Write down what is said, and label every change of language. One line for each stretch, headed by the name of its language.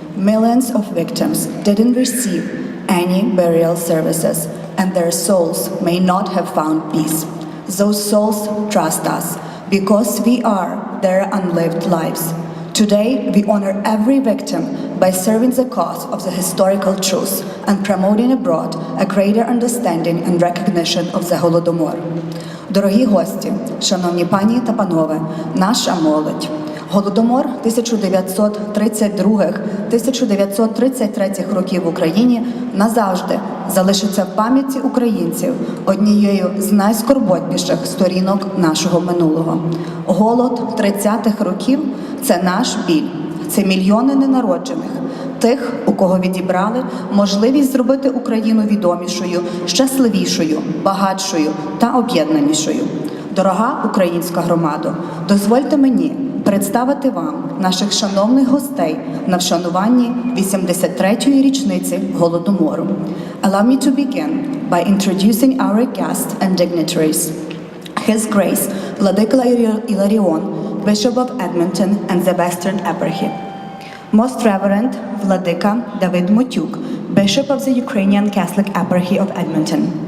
English: Millions of victims didn't receive any burial services, and their souls may not have found peace. Those souls trust us because we are their unlived lives. Today, we honor every victim by serving the cause of the historical truth and promoting abroad a greater understanding and recognition of the Holodomor.
Ukrainian: Дорогі гості, шановні пані та панове, наша молодь, Голодомор 1932-1933 років в Україні назавжди залишиться в пам'яті українців однією з найскорботніших сторінок нашого минулого. Голод 30-х років – це наш біль, це мільйони ненароджених, тих, у кого відібрали можливість зробити Україну відомішою, щасливішою, багатшою та об'єднанішою. Дорога українська громадо, дозвольте мені представити вам наших шановних гостей на вшануванні 83-ї річниці Голодомору.
English: Allow me to begin by introducing our guests and dignitaries. His Grace Владика Іларіон, Bishop of Edmonton and the Western Eparchy. Most Reverend Владика Давид Мотюк, Bishop of the Ukrainian Catholic Eparchy of Edmonton.